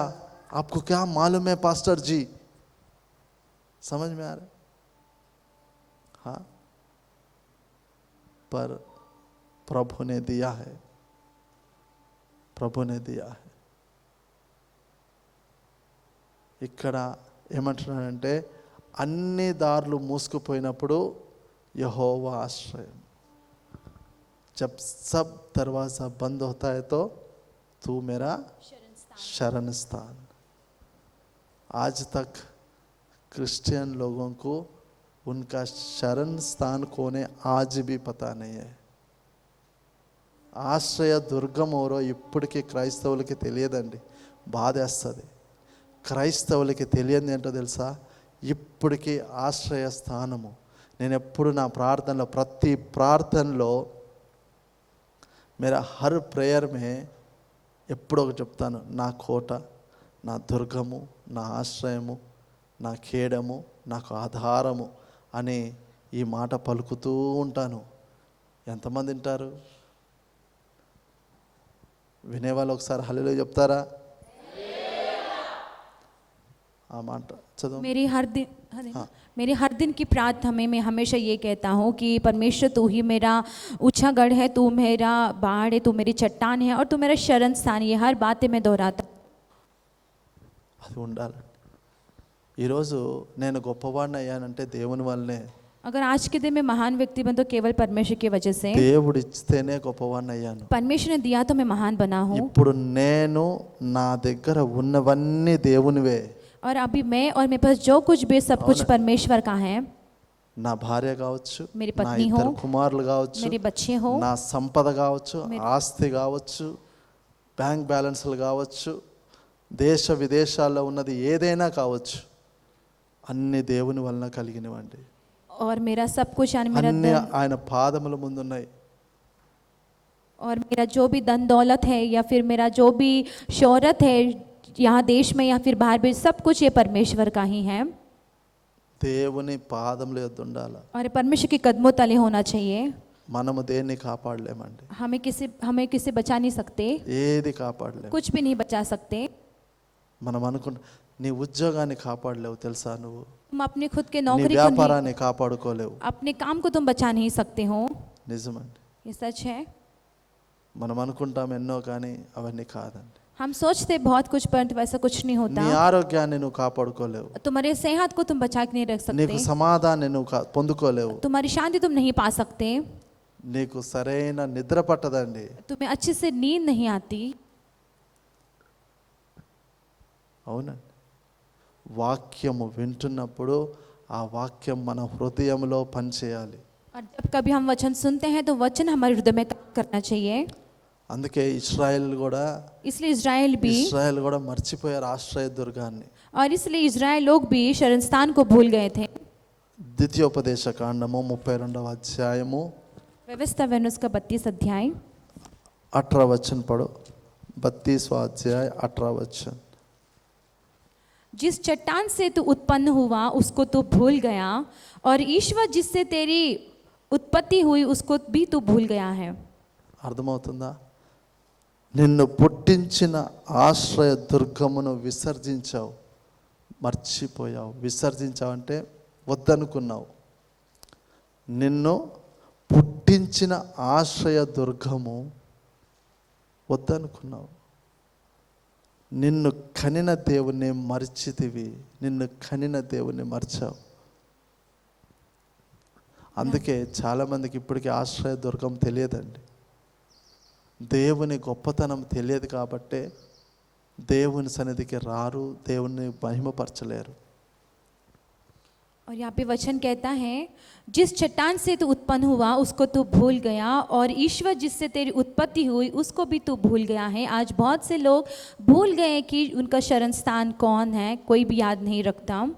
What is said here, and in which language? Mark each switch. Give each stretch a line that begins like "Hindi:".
Hindi: आपको क्या मालूम है पास्टर जी? समझ में आ रहा है? हाँ, पर प्रभु ने दिया है, प्रभु ने दिया है.
Telugu: ఇక్కడ ఏమంటున్నాడంటే, అన్ని దారులు మూసుకుపోయినప్పుడు యెహోవా ఆశ్రయం.
Hindi: जब सब दरवाजा बंद होता है तो तू मेरा शरण स्थान. आज तक क्रिश्चियन लोगों को उनका शरण स्थान कौन है आज भी पता नहीं है.
Telugu: ఆశ్రయ దుర్గం ఎవరో ఇప్పటికీ క్రైస్తవులకి తెలియదండి. బాధేస్తుంది. క్రైస్తవులకి తెలియదు ఏంటో తెలుసా? ఇప్పటికీ ఆశ్రయ స్థానము. నేను ఎప్పుడు నా ప్రార్థనలో, ప్రతి ప్రార్థనలో
Hindi: मेरा हर प्रेयर में
Telugu: ఎప్పుడో ఒకటి చెప్తాను, నా కోట, నా దుర్గము, నా ఆశ్రయము, నా ఖేడము, నాకు ఆధారము అని ఈ మాట పలుకుతూ ఉంటాను. ఎంతమంది వింటారు? వినేవాళ్ళు ఒకసారి హల్లెలూయా చెప్తారా? ఆ మాట చదువు.
Hindi: मेरी हर दिन की प्रार्थना में मैं हमेशा ये कहता हूँ कि परमेश्वर तू ही मेरा ऊंचा गढ़ है, तू मेरा पहाड़ है, तू मेरी चट्टान है और तू मेरा शरण स्थान. ये हर बातें मैं दोहराता.
Telugu: అది ఉండాలి. ఈరోజు నేను గొప్పవాడిని అయ్యానంటే దేవుని వల్లనే.
Hindi: अगर आज के दिन में महान व्यक्ति बन तो केवल परमेश्वर की वजह से.
Telugu: దేవుడు ఇస్తేనే గొప్పవాడిని అయ్యాను.
Hindi: परमेश्वर ने दिया तो मैं महान बना हूँ.
Telugu: ఇప్పుడు నేను నా దగ్గర ఉన్నవన్నీ దేవునివే.
Hindi: और अभी मैं और मेरे पास जो कुछ भी सब कुछ परमेश्वर का है.
Telugu: నా భార్య కావచ్చు,
Hindi: मेरी
Telugu: నా
Hindi: पत्नी
Telugu: ఇద్దరు
Hindi: हो,
Telugu: కుమారులు కావచ్చు,
Hindi: मेरे बच्चे हो,
Telugu: నా సంపద కావచ్చు, ఆస్తి కావచ్చు, బ్యాంక్ బ్యాలెన్స్లు కావచ్చు, దేశ విదేశాల్లో ఉన్నది ఏదైనా కావచ్చు, అన్ని దేవుని వలన కలిగినవండి.
Hindi: और मेरा सब कुछ यानी मेरा
Telugu: అన్ని
Hindi: धन
Telugu: ఆయన పాదముల ముందు ఉన్నాయి.
Hindi: और मेरा जो भी धन दौलत है या फिर मेरा जो भी शोहरत है यहाँ देश में या फिर बाहर भी, सब कुछ ये परमेश्वर का ही है.
Telugu: దేవుని పాదముల యొద్ద ఉండాలి.
Hindi: और परमेश्वर के कदमों तले होना चाहिए.
Telugu: మనము దేన్ని కాపాడలేమండి.
Hindi: हमें किसी बचा नहीं सकते,
Telugu: ఏది కాపాడలేము.
Hindi: कुछ भी नहीं बचा सकते.
Telugu: మనం అనుకుంటా, నీ ఉద్యోగాన్ని కాపాడలేవు తెలుసా, నువ్వు
Hindi: तुम अपने खुद के
Telugu: నీ
Hindi: नौकरी को नहीं,
Telugu: వ్యాపారాన్ని కాపాడుకోలేవు.
Hindi: अपने काम को तुम बचा नहीं सकते हो.
Telugu: నిజమండి.
Hindi: ये सच है.
Telugu: మనం అనుకుంటాం ఎన్నో, కానీ అవన్నీ కాదండి.
Hindi: हम सोचते बहुत कुछ परंतु वैसा कुछ नहीं होता.
Telugu: నీ ఆరోగ్యాన్ని నువ్వు కాపాడుకోలేవు.
Hindi: तुम्हारे सेहत को तुम बचा के नहीं रख
Telugu: నీకు
Hindi: सकते.
Telugu: సమాధానాన్ని నువ్వు పొందుకోలేవు.
Hindi: तुम्हारी शांति तुम नहीं पा सकते.
Telugu: నీకు సరైన నిద్ర పట్టదండి.
Hindi: तुम्हें अच्छे से नींद नहीं आती.
Telugu: అవునండి. వాక్యము వింటున్నప్పుడు ఆ వాక్యం మన హృదయంలో పనిచేయాలి.
Hindi: और जब कभी हम वचन सुनते हैं तो वचन हमारे हृदय में काम करना चाहिए.
Telugu: అందుకే ఇశ్రాయేల్ కూడా
Hindi: इसलिए इजराइल भी
Telugu: మర్చిపోయారు ఆశ్రయ దుర్గాన్ని.
Hindi: और इसलिए इजराइल लोग भी शरण स्थान को भूल गए थे.
Telugu: ద్వితీయోపదేశ కాండము 32వ అధ్యాయము
Hindi: व्यवस्था वेनुस का 32 अध्याय 18 वचन पढ़ो. 32वां अध्याय 18 वचन. जिस चट्टान से तू उत्पन्न हुआ उसको तू भूल गया और ईश्वर जिससे तेरी उत्पत्ति हुई उसको भी तू भूल गया है.
Telugu: అర్థమవుతుందా? నిన్ను పుట్టించిన ఆశ్రయ దుర్గమును విసర్జించావు, మర్చిపోయావు. విసర్జించావంటే వద్దనుకున్నావు. నిన్ను పుట్టించిన ఆశ్రయ దుర్గము వద్దనుకున్నావు. నిన్ను కనిన దేవుణ్ణి మర్చితివి. నిన్ను కనిన దేవుణ్ణి మర్చావు. అందుకే చాలామందికి ఇప్పటికీ ఆశ్రయ దుర్గం తెలియదండి. దేవుని గొప్పతనం తెలియదు కాబట్టే దేవుని సన్నిధికి రారు, దేవుని మహిమపరచలేరు.
Hindi: और यहाँ पे वचन कहता है जिस चट्टान से तू उत्पन्न हुआ उसको तू भूल गया और ईश्वर जिससे तेरी उत्पत्ति हुई उसको भी तू भूल गया है. आज बहुत से लोग भूल गए कि उनका शरण स्थान कौन है, कोई भी याद नहीं रखता.